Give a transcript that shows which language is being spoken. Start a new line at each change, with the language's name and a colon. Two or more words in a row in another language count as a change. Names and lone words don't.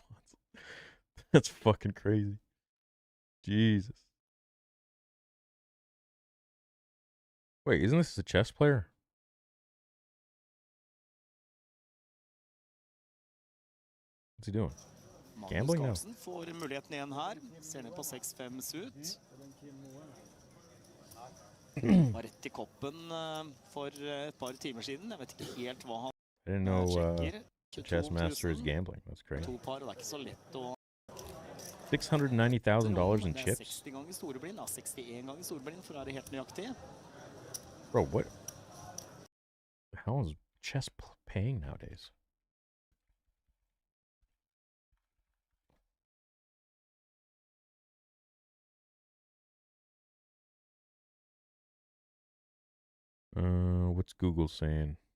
English: That's fucking crazy. Jesus. Wait, isn't this a chess player? What's he doing? Gambling now.
Norwegian: Får muligheten igjen her. Ser ned på 6-5 suit. var rett i koppen for et par timer siden. Jeg vet ikke helt hva han
English: I didn't know
Norwegian: sjekker.
English: Chess Master is gambling. That's great.
Norwegian: To par, og det er ikke så lett å
English: $690,000 in
Norwegian: Det er
English: chips?
Norwegian: 60 ganger storeblind, da. 61 ganger storeblind, for å være helt nøyaktig.
English: Bro, what the hell is chess paying nowadays? What's Google saying?